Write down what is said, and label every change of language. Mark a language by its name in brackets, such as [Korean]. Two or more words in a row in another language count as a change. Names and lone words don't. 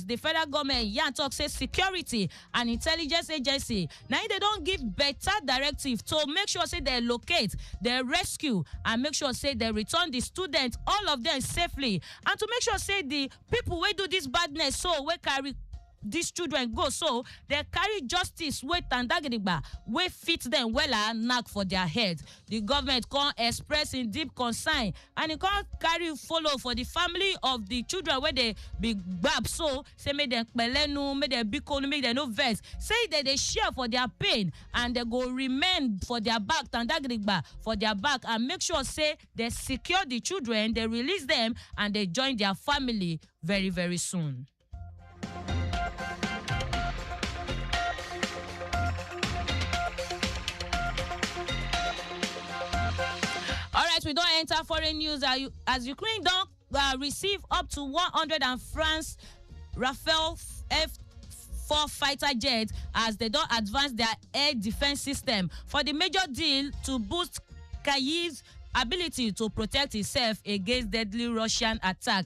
[Nigerian Pidgin] The federal government yan talk say security and intelligence agency now they don't give better directive to make sure say they locate, they rescue and make sure say they return the students all of them safely, and to make sure say the people who do this badness so we carry these children go. So they carry justice wey tandagidigba wey fit them wella knack for their head. The government come express in deep concern and it come carry follow for the family of the children where they be gbab. So say make them pelenu, make them bikonu, make them no vex. Say that they share for their pain and they go remain for their back tandagidigba for their back and make sure say they secure the children, they release them and they join their family very, very soon. All right, we don't enter foreign news as Ukraine don't receive up to 100 and France Rafale F-4 fighter jets as they don't advance their air defense system for the major deal to boost Kyiv's ability to protect itself against deadly Russian attack.